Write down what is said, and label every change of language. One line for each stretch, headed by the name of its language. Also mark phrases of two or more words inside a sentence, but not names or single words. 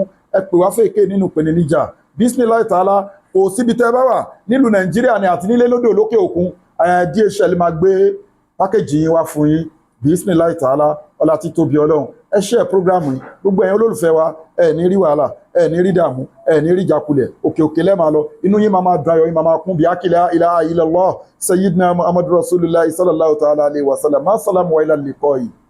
Yoruba: Ẹ pè wá fèké nínú ìpèníjà
Arabic: بسم الله تعالى.
Yoruba: Kò síbi tẹ́ bá wà nílùú Nàìjíríà ni àti nílé lódò lókè òkun, DHL máa gbé pákéjì yín wá fún yín.
Arabic: بسم الله تعالى,
Yoruba: ọlá tí tóbi Ọlọ́run. Ẹ share programu yìí, gbogbo ẹ̀yin olólùfẹ́ wa, ẹ ní rí wàhálà, ẹ ní rí dààmú, ẹ ní rí ìjákulẹ̀, òkè òkè lẹ́ máa lọ, inú yín máa dùn ayọ̀ yín máa kún bí akila
Arabic: إله إلا الله سيدنا محمد رسول الله صلى الله تعالى عليه وسلم. السلام وإلى اللقاء.